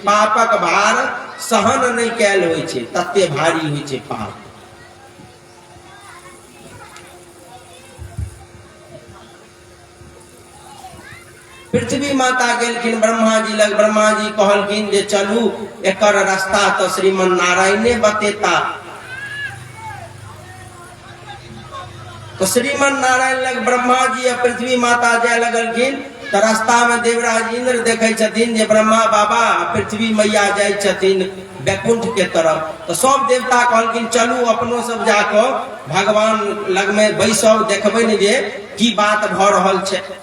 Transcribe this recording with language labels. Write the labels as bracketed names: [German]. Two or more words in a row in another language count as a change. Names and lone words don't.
[Maithili] पापक भार सहन नहीं कैल होइ छै, तते भारी होइ छै पाप। पृथ्वी माता गेलखिन ब्रह्मा जी लग। ब्रह्मा जी कहलखिन जे चलू एकर रास्ता तो श्रीमन नारायणे बतेता। तो श्रीमन नारायण लग ब्रह्मा जी और पृथ्वी माता जाय लगलखिन। तो रास्ता में देवराज इंद्र देखे छथिन जे ब्रह्मा बाबा पृथ्वी मैया जाय छथिन बैकुंठ के तरफ। तो सब देवता कहलखिन चलू अपनो सब जाको भगवान लग में बैसब, देखबै ने जे की बात भ रहल छै।